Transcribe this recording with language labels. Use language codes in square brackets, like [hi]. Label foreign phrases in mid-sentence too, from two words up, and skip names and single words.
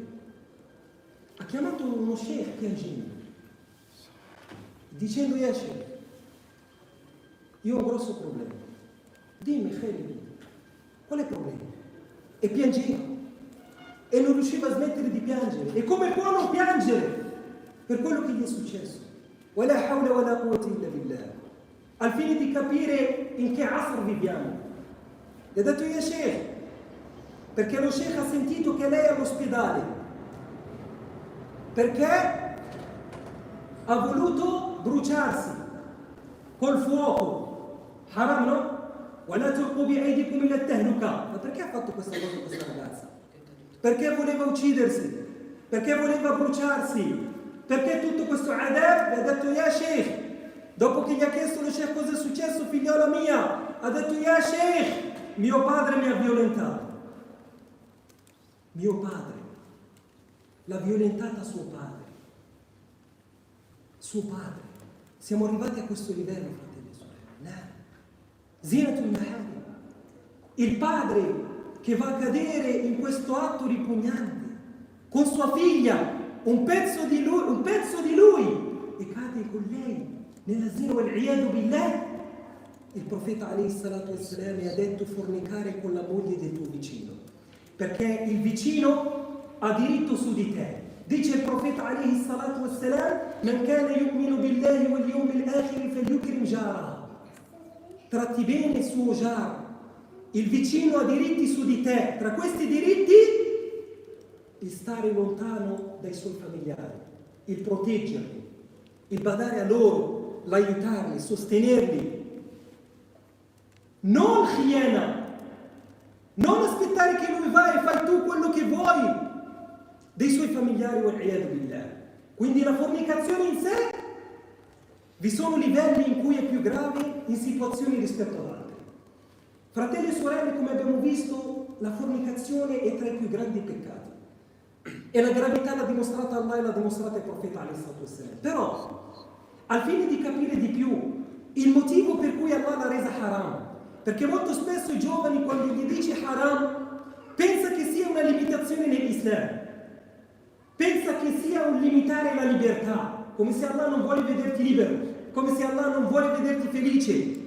[it] Ha chiamato uno sheikh piangendo, dicendo: [ar] يا شيخ, [it] io ho un grosso problema, dimmi Khalid, qual è il problema? E piangeva e non riusciva a smettere di piangere. E come può non piangere per quello che gli è successo? [ar] ولا حول ولا قوة إلا بالله. [it] Al fine di capire in che asr viviamo, gli ha detto: [ar] يا شيخ, [it] perché lo sheikh ha sentito che lei è all'ospedale, perché ha voluto bruciarsi col fuoco. Haram, no? وَلَا تُلْقُوا بِأَيْدِكُمْ إِلَى التَّهْلُكَةِ. Ma perché ha fatto questa cosa questa ragazza? Perché voleva uccidersi? Perché voleva bruciarsi? Perché tutto questo adab? Gli ha detto: [ar] يا شيخ, [it] dopo che gli ha chiesto lo sheikh cosa è successo, figliola mia, ha detto: [ar] يا شيخ, [it] mio padre mi ha violentato. Mio padre l'ha violentata suo padre. Suo padre. Siamo arrivati a questo livello, fratelli e sorelle. [ar] No. زنى المحارم. [it] Il padre che va a cadere in questo atto ripugnante con sua figlia, un pezzo di lui, e cade con lei nella [ar] الزنا والعياذ بالله. [it] Il profeta [ar] عليه الصلاة والسلام [it] ha detto: fornicare con la moglie del tuo vicino, perché il vicino ha diritto su di te, Dice il profeta [ar] عليه الصلاة والسلام: "من كان يؤمن بالله واليوم الآخر فليكرم جاره." [it] Tratti bene il suo jar, il vicino ha diritti su di te. Tra questi diritti, il stare lontano dai suoi familiari, il proteggerli, il badare a loro, l'aiutarli, sostenerli. Non khiyana, non aspettare che lui va e fai tu quello che vuoi dei suoi familiari, [ar] والعياذ بالله. [it] Quindi la fornicazione in sé, vi sono livelli in cui è più grave in situazioni rispetto ad altre. Fratelli e sorelle, come abbiamo visto, la fornicazione è tra i più grandi peccati. E la gravità l'ha dimostrata Allah e l'ha dimostrata il profeta [ar] عليه الصلاة والسلام. [it] Però, al fine di capire di più il motivo per cui Allah l'ha resa haram, perché molto spesso i giovani, quando gli dici haram, pensa che sia una limitazione nell'Islam, pensa che sia un limitare la libertà, come se Allah non vuole vederti libero, come se Allah non vuole vederti felice.